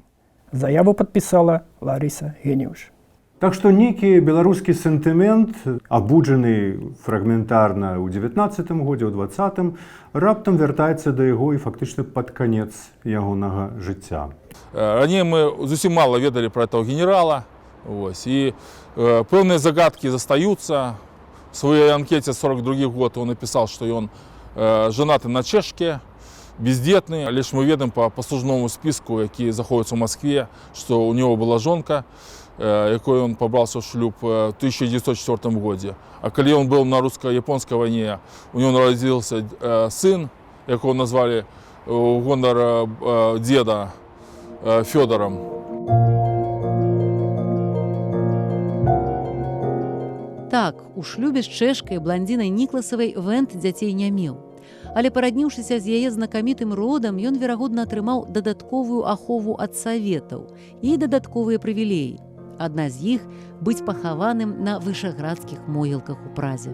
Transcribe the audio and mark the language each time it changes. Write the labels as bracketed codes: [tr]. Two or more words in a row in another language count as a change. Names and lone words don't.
[be] Заяву падпісала Ларыса Генеўш. Так што нейкі беларускі сентымент, абуджаны фрагментарна ў 19-м годзе, ў 20-м, раптам вяртаецца да яго і фактычна пад канец ягонага жыцця. [ru] Ранее мы зусім мало ведали про этого генерала, и [be] пэўныя загадки застаюцца. [ru] В своей анкете 42 год он написал, что он женаты на чешке, бездетный. Лишь мы ведаем по послужному списку, які заходится в Москве, что у него была жонка, якой он [be] побрался в шлюб [ru] в 1904 году. А когда он был на русско-японской войне, у него родился сын, якого назвали в гонор деда Федором. [be] Так, у шлюбе з чэшкай бландзінай Нікласавай Вент дзяцей не меў. Але парадніўшыся з яе знакамітым родам, ён, верагодна, атрымаў дадатковую ахову ад саветаў і дадатковыя прывілеі. Адна з іх – быць пахаваным на вышаградскіх могілках у Празе.